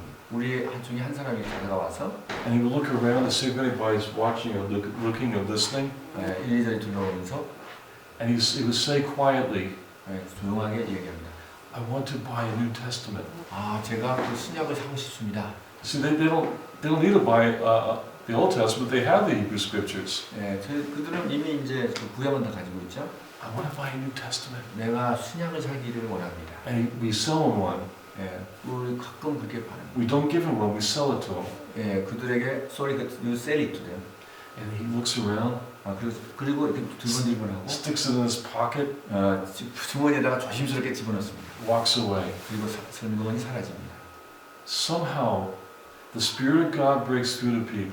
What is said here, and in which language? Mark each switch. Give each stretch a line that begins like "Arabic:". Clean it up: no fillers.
Korean: 우리 중에 한 사람이 다가와서
English: and he would look around to see if anybody's watching or looking or listening.
Korean: 이리저리 둘러보면서
English: And he would say quietly,
Korean: 조용하게 얘기합니다.
English: I want to buy a New Testament.
Korean: 제가 그 신약을 사고 싶습니다.
English: See, they don't need to buy the Old Testament. They have the Hebrew Scriptures.
Korean: 그들은 이미 이제 그 구약은 다 가지고 있죠.
English: I want to buy a New Testament.
Korean: 내가 신약을 사기를 원합니다.
English: And we sell them one.
Korean: 예, 우리 가끔 그렇게 바랍니다.
English: We don't give him when we sell it to him.
Korean: 예, 그들에게
English: sorry, you sell it to them. And he looks around,
Korean: 아, 그리고 이렇게 들번들번하고
English: sticks it in his pocket,
Korean: 주머니에다가 조심스럽게 집어넣습니다.
English: walks away.
Korean: 그리고 물건이 사라집니다.
English: Somehow, the Spirit of God breaks through to people.